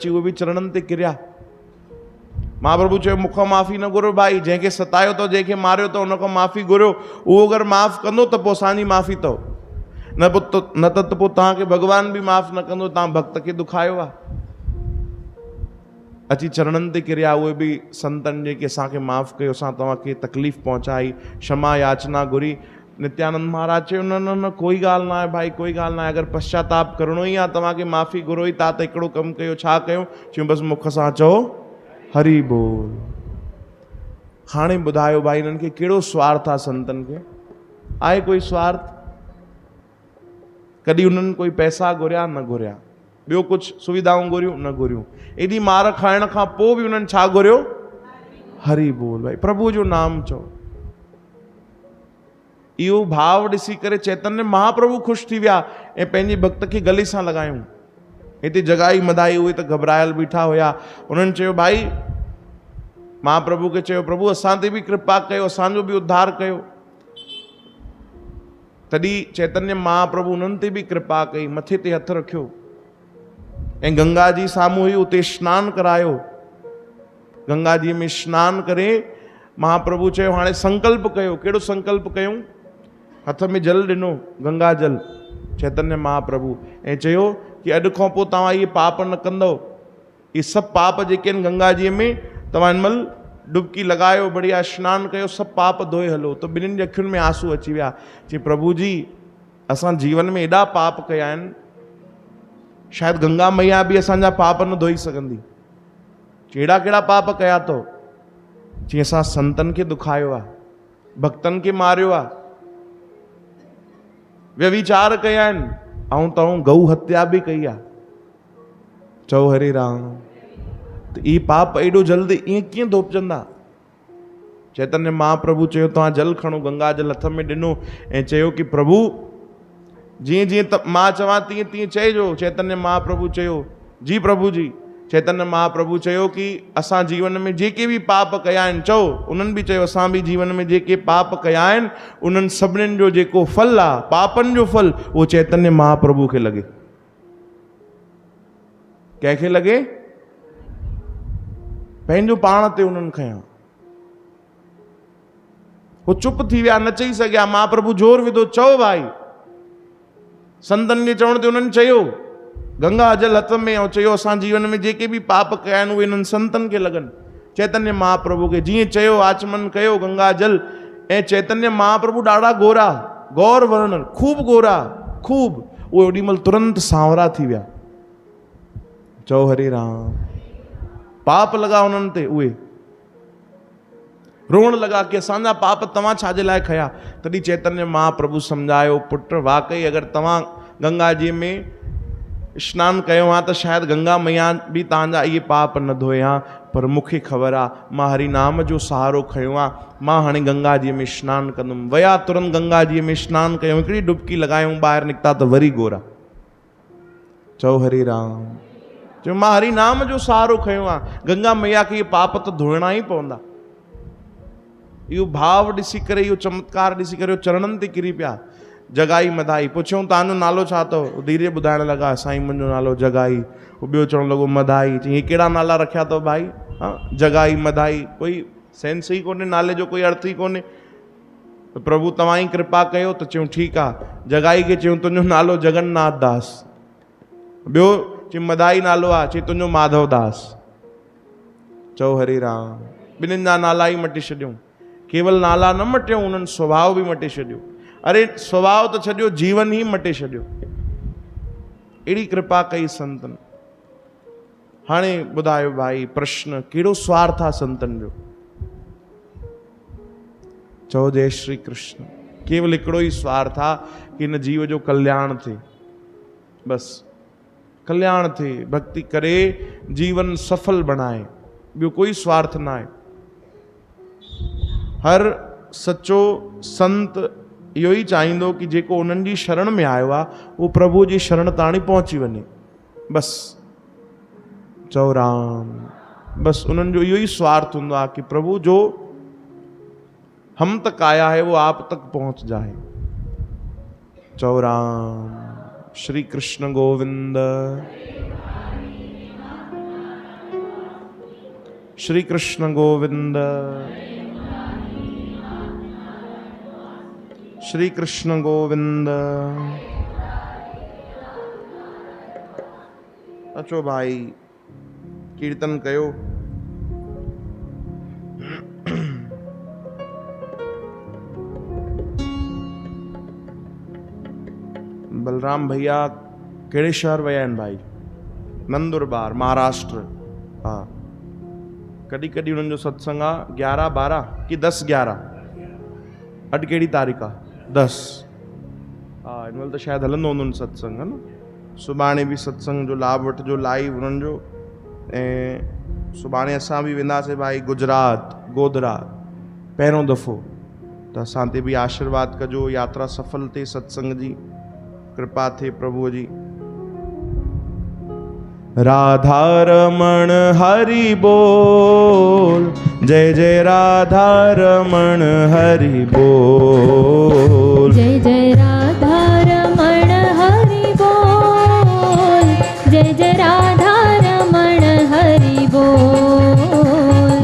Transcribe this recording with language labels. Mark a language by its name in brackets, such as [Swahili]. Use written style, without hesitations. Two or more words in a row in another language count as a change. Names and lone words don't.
[Sindhi] अची उहे बि चरणनि ते किरिया। महाप्रभु चयो मूंखां माफ़ी न घुरो भाई, जंहिंखे सतायो अथव, जंहिंखे मारियो अथव, उनखां माफ़ी घुरियो। उहो अगरि माफ़ कंदो त पोइ असांजी माफ़ी अथव, न त पोइ तव्हांखे भॻवान बि माफ़ न कंदो, तव्हां भक्त खे दुखायो आहे। अची चरणनि ते किरिया। उहे बि संतनि जेके असांखे माफ़ कयो, असां तव्हांखे तकलीफ़ पहुचाई, क्षमा याचना घुरी। नित्यानंद महाराज चयो न कोई ॻाल्हि न आहे भाई, कोई ॻाल्हि न आहे। अगरि पश्चाताप करिणो ई आहे, तव्हांखे माफ़ी घुरो ई था, त हिकिड़ो कमु कयो। छा कयूं? चयूं बसि मुख सां चओ हरि बोल। हाणे ॿुधायो भाई इन्हनि खे कहिड़ो स्वार्थ आहे? संतनि खे आहे कोई स्वार्थ? कॾहिं उन्हनि कोई पैसा घुरिया? न घुरिया। ॿियो कुझु सुविधाऊं घुरियूं? न घुरियूं। एॾी मार खाइण खां पोइ बि उन्हनि छा घुरियो? हरि बोल। भाई प्रभु जो नाम चओ। इहो भाव ॾिसी करे चैतन्य महाप्रभु ख़ुशि थी विया ऐं पंहिंजे भक्त खे गले सां लॻायूं। हिते जगाई मधाई। उहे त घबरायल बीठा हुया। उन्हनि चयो भाई, महाप्रभु खे चयो प्रभु असां ते बि कृपा कयो, असांजो बि उद्धार कयो। तॾहिं चैतन्य महाप्रभु उन्हनि ते बि कृपा कई, मथे ते हथ रखियो ऐं गंगा जी साम्हूं हुई, उते सनानु करायो। गंगा जी में सनानु करे महाप्रभु चयो हाणे संकल्प कयो। कहिड़ो संकल्प कयूं? हथ में जल ॾिनो, गंगा जल, चैतन्य महाप्रभु, ऐं चयो कि अॼु खां पोइ तव्हां इहे पाप न कंदव। इहे सभु पाप जेके आहिनि गंगा जीअ में, तव्हां हिन महिल डुबकी लॻायो, बढ़िया सनानु कयो, सभु पाप धोए हलो। त ॿिन्हिनि जे अखियुनि में आंसू अची विया। चई प्रभु जी असां जीवन में एॾा पाप कया आहिनि, शायदि गंगा मैया बि असांजा पाप न धोई सघंदी। कहिड़ा कहिड़ा पाप कया अथव? चई असां संतनि खे दुखायो आहे, भक्तनि खे मारियो आहे, व्यभिचार कया आहिनि, ऐं तव्हां गऊ हत्या बि कई आहे। चओ हरे राम। त ई पाप एॾो जल्दी ईअं कीअं धोपजंदा? चैतन्य महाप्रभु चयो तव्हां जल खणो, गंगा जल हथ में ॾिनो ऐं चयो कि प्रभु जीअं जीअं मां चवां तीअं तीअं चइजो। चैतन्य महाप्रभु चयो जी प्रभु जी। चैतन्य महाप्रभु चयो कि असां जीवन में जेके भी पाप कया आहिनि, चओ उन्हनि बि चयो असां बि जीवन में जेके पाप कया आहिनि उन्हनि सभिनीनि जो जेको फल आहे, पापनि जो फल, उहो चैतन्य महाप्रभु खे लॻे। कंहिंखे लॻे? पंहिंजो पाण ते उन्हनि खयां। वो चुप थी विया, न चई सघिया। महाप्रभु जोर विधो, चओ भाई। संतनि जे चवण ते उन्हनि चयो, गंगा जल हथ में, ऐं चयो असां जीवन में जेके भी पाप कया आहिनि उहे इन्हनि संतनि खे लॻनि। चैतन्य महाप्रभु खे जीअं चयो आचमन कयो गंगा जल। ऐं चैतन्य महाप्रभु ॾाढा गोरा, गौर वर्ण, खूब गोरा, खूब। उहे ओॾी महिल तुरंत सांवरा थी विया। चओ हरे राम। पाप लॻा उन्हनि ते, उहे रोअण लॻा कि असांजा पाप तव्हां छाजे लाइ खया। तॾहिं चैतन्य महाप्रभु सम्झायो, पुट वाकई अगरि तव्हां गंगा जी में स्नान कयो आहे त शायदि गंगा मैया बि तव्हांजा इहे पाप न धोया, पर मूंखे ख़बर आहे मां हरि नाम जो सहारो खयो आहे। मां हाणे गंगा जी में स्नान कंदुमि। विया तुरंत गंगा जी में स्नान कयूं, हिकिड़ी डुबकी लॻायूं, ॿाहिरि निकिता त वरी गोरा। चओ हरि राम। चयो मां हरि नाम जो सहारो खयो आहे। गंगा मैया खे इहे पाप त धोइणा ई पवंदा। इहो भाव ॾिसी करे, इहो चमत्कार ॾिसी करे चरणनि ते किरी पिया। जगाई मधाई पुछूं तव्हांजो नालो छा अथव? धीरे ॿुधाइण लॻा, साईं मुंहिंजो नालो जगाई। ॿियो चवणु लॻो मधाई। चई कहिड़ा नाला रखिया अथव भाई? हा, जगाई मधाई, कोई सेंस ई कोन्हे, नाले जो कोई अर्थ ई कोन्हे। त प्रभु तव्हां ई कृपा कयो। त चयूं ठीकु आहे। जगाई खे चयूं तुंहिंजो नालो जगन्नाथ दास। ॿियो चई मधाई नालो आहे, चई तुंहिंजो माधव दास। चओ हरे राम। ॿिन्हिनि जा नाला ई मटे छॾियूं। केवल नाला न मटियूं, उन्हनि स्वभाव बि मटे छॾियो। अरे स्वभाव तो छॾियो, जीवन ही मटे छॾियो। अहिड़ी कृपा कई संतन। हाणे ॿुधायो भाई, प्रश्न कहिड़ो स्वार्थ आहे संतन जो? चओ जय श्री कृष्ण। केवल हिकिड़ो ई स्वार्थ आहे कि हिन जीव जो कल्याण थिए, बस कल्याण थिए, भक्ति करे जीवन सफल बनाए, ॿियो कोई स्वार्थ न आहे। हर सच्चो संत इहो ई चाहींदो कि जेको उन्हनि जी शरण में आयो आहे उहो प्रभु जी शरण ताणी पहुची वञे, बस। चओ राम। बस उन्हनि जो इहो ई स्वार्थ हूंदो आहे कि [Hindi] प्रभु जो हम तक आया है वो आप तक पहुंच जाए। [Sindhi] चओ राम। श्री कृष्ण गोविंद। श्री कृष्ण गोविंद। श्री कृष्ण गोविंद। अचो भाई कीर्तन कयो। बलराम भैया कहिड़े शहर विया आहिनि भाई? नंदुरबार, महाराष्ट्र। हाँ, कॾहिं कॾहिं उन्हनि जो सत्संग आहे 11-12 कि 10-11? अॼु कहिड़ी तारीख़ आहे? 10। हाँ, हिन महिल त शायदि हलंदो हूंदो सत्संग, है न? सुभाणे बि सत्संग जो लाभ वठिजो लाइव उन्हनि जो। ऐं सुभाणे असां बि वेंदासीं भाई गुजरात, गोधरा, पहिरों दफ़ो। त असां ते बि आशीर्वाद कजो, यात्रा सफल थिए, सत्संग जी कृपा थिए प्रभुअ जी। राधा रमण हरि बोल, जय जय राधा रमण हरि बोल, जय जय राधा रमण हरि बोल, जय जय राधा रमण हरि बोल,